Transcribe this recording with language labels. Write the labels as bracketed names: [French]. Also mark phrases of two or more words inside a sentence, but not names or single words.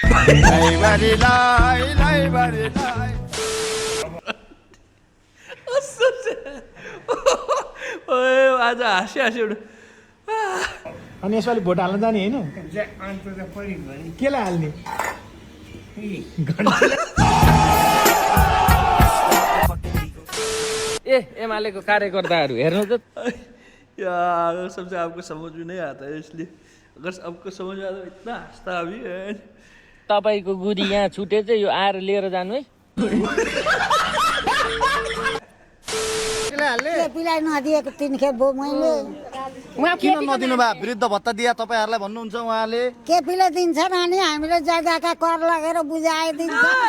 [Nepali] आज हाँसी उठ्यो। अनि यसपालि भोट हाल्न जाने होइन केलाई हाल्ने एमालेको कार्यकर्ताहरू हेर्नु त [Hindi] यार सबसे आपको समझ में नहीं आता है इसलिए अगर सबको समझ आता तो इतना हंसता अभी है। [Nepali] तपाईँको गुदी यहाँ छुटे चाहिँ यो आएर लिएर जानु है। केपीलाई नदिएको 3 खेप भयो मैले। किन नदिनु भए वृद्ध भत्ता दिए तपाईँहरूलाई भन्नुहुन्छ उहाँले केपीले दिन्छ नानी हामीले जग्गाका कर लगेर बुझाइदिन्छ।